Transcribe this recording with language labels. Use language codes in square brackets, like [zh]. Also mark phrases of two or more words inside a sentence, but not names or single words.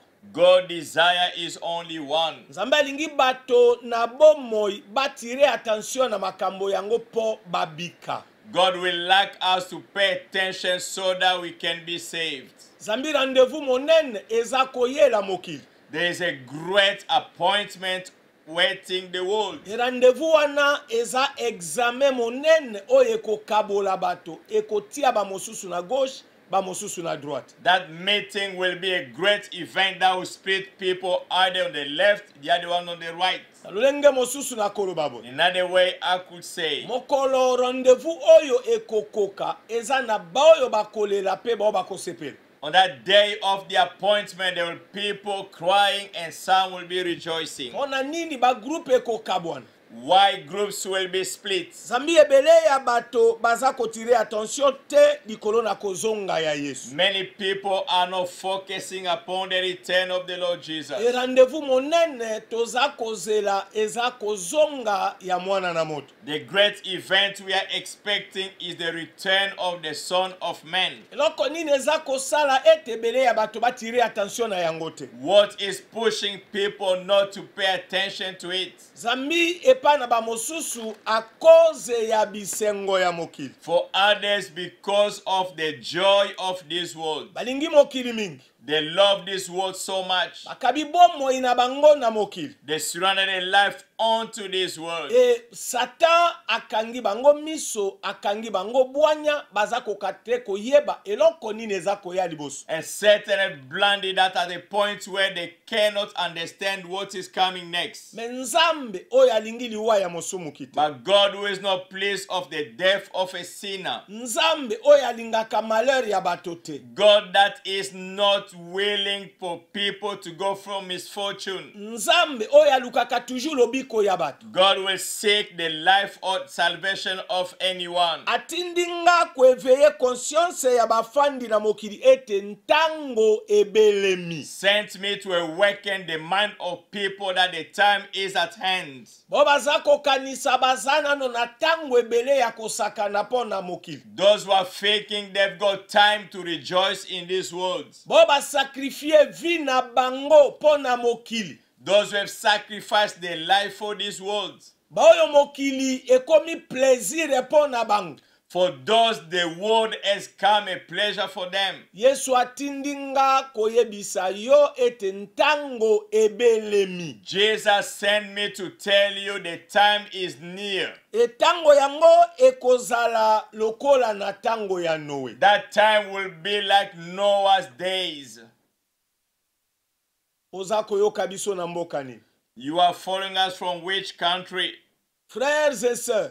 [en] God's desire is only one. [ln] Nzambe alingi bato na bomoi batire attention na makambo yango po babika. [en] God will like us to pay attention so that we can be saved. [ln] Zambi rendez-vous monene eza koyela mokili. [en] There is a great appointment waiting the world. [ln] Rendez-vous wana eza examen monene oyo ekokabola bato ekotia bamosusu na gauche bamosusu na droite. [en] That meeting will be a great event that will split people either on the left, the other one on the right. [ln] Lolenge mosusu na koloba bo. [en] Another way I could say, [ln] Mokolo rendez-vous oyo ekokoka eza na baoyo bakolela pe bao bakosepela. [en] on that day of the appointment, there will be people crying and some will be rejoicing. [ln] Ona nini ba groupe ekokabwana. [en] Why groups will be split? [ln] Zambi ebele ya bato baza kotire attention te likolo na kozonga ya Yesu. [en] Many people are not focusing upon the return of the Lord Jesus. [ln] E rendez-vous monene toza kozela eza kozonga ya mwana na moto. [en] The great event we are expecting is the return of the Son of Man. [ln] Eloko nini eza kosala ete ebele ya bato batire attention na yango te. [en] What is pushing people not to pay attention to it? [ln] Zambi epa na bamosusu [fr] a cause [ln] ya bisengo ya mokili. [en] For others, because of the joy of this world. [ln] Balingi mokili mingi. [en] They love this world so much. [ln] Bakabi bomo ina bango na mokili. [en] They surrounded their life onto this world. [ln] E Satan akangi bango miso, akangi bango bwanya, baza kokate koyeba eloko nini eza koya liboso. [en] And Satan has blinded that at the point where they cannot understand what is coming next. [ln] Menzambe oyo alingi liwa ya mosumu kite. [en] But God, who is not pleased of the death of a sinner. [ln] Nzambe oyo alingaka malheur ya bato te. [en] God that is not willing for people to go from misfortune. [ln] Nzambe oyo alukaka toujours lobiko ya bato. [en] God will seek the life or salvation of anyone. [ln] Atindinga kueveye conscience ya bafandi na mokili ete ntango ebelemi. [en] Sent me to awaken the mind of people that the time is at hand. [ln] Bo baza kokanisa bazana no na tango ebele ya kosakana po na mokili. [en] Those who are faking they've got time to rejoice in this world. [ln] Bo basakrifie vi na bango po na mokili. [en] Those who have sacrificed their life for this world. [ln] Baoyo mokili ekomi plaisir po na bango. [en] For those the world has come a pleasure for them. [ln] Yesu atindinga koyebisa yo ete ntango ebelemi. [en] Jesus sent me to tell you the time is near. [ln] Etango yango ekozala lokola na tango ya Noe. [en] That time will be like Noah's days. [ln] Oza koyoka biso na mboka ni. [en] You are following us from which country? [fr] Frères et sœurs,